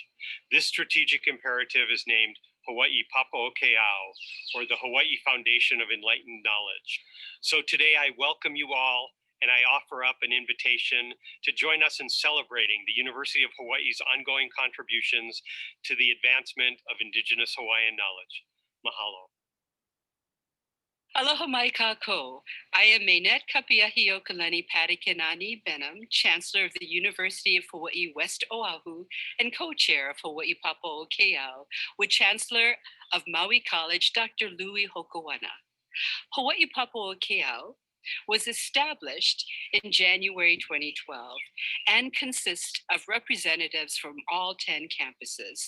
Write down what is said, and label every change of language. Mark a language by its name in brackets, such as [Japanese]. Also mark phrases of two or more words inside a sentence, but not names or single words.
[English] This strategic imperative is named Hawaii Papaʻokeʻau, or the Hawaii Foundation of Enlightened Knowledge. So today I welcome you all, and I offer up an invitation to join us in celebrating the University of Hawaii's ongoing contributions to the advancement of Indigenous Hawaiian knowledge. Mahalo. [Hawaiian] Aloha mai kako. [English] I am Mainette Kapiahiokalani Padikinani Benham, Chancellor of the University of Hawaii West Oahu and co-chair of Hawaii Papaʻokeʻau, with Chancellor of Maui College, Dr. Louis Hokoana. Hawaii Papaʻokeʻau was established in January 2012 and consists of representatives from all 10 campuses.